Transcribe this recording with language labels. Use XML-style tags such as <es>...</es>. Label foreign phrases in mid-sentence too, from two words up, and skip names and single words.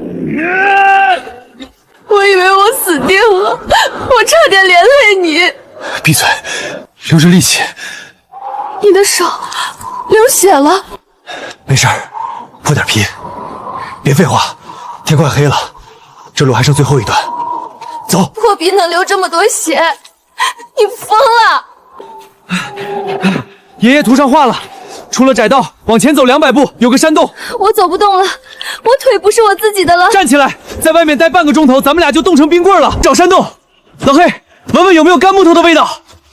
<zh>我以為我死定了，我差點連累你。閉嘴，留着力氣。你的手流血了。沒事兒，破點皮。別廢話，天快黑了，這路還剩最後一段。走。破皮能流这么多血，你疯了！爷爷图上画了，出了窄道，往前走200步，有个山洞。我走不动了，我腿不是我自己的了。站起来，在外面待半个钟头，咱们俩就冻成冰棍了。找山洞，老黑，闻闻有没有干木头的味道。</zh>